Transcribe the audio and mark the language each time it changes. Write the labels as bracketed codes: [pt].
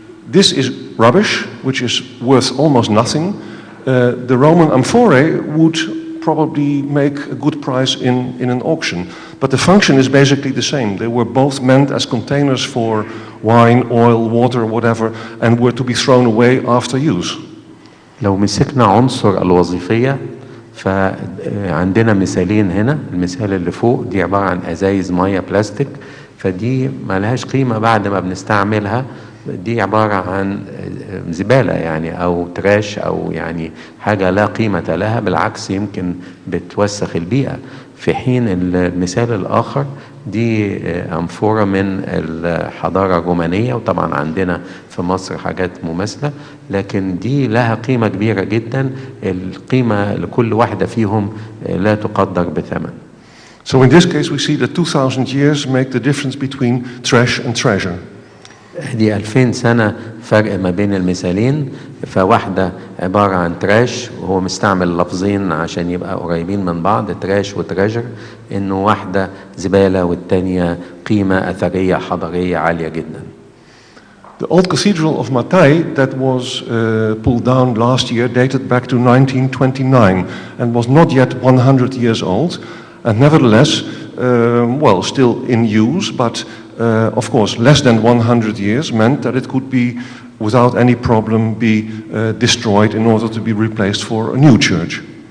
[en] This is rubbish, which is worth almost nothing. The Roman amphorae would probably make a good price in an auction. but the function is basically the same. They were both meant as containers for wine, oil, water, whatever, and were to be thrown away after use. [ar] لو مسكنا عنصر الوظيفية فعندنا مثالين هنا. المثال اللي فوق دي عبارة عن أزايز مية بلاستيك، فدي ما لهاش قيمة بعد ما بنستعملها، دي عبارة عن زبالة يعني أو تراش أو يعني حاجة لا قيمة لها، بالعكس يمكن بتوسخ البيئة. في حين المثال الآخر دي أنفورة من الحضارة الرومانية، وطبعا عندنا في مصر حاجات مماثلة، لكن دي لها قيمة كبيرة جدا، القيمة لكل واحدة فيهم لا تقدر بثمن. [en] So in this case we see that 2000 years make the difference between trash and treasure. [ar] دي 2000 سنة فرق ما بين المثالين، فواحدة عبارة عن تراش، وهو مستعمل لفظين عشان يبقى قريبين من بعض، تراش وتراجر، انه واحدة زبالة والتانية قيمة أثرية حضارية عالية جدا. [en] The old cathedral of Matai that was pulled down last year dated back to 1929 and was not yet 100 years old, and nevertheless, well, still in use, but of course less than 100 years meant that it could be without any problem be destroyed in order to be replaced for a new church.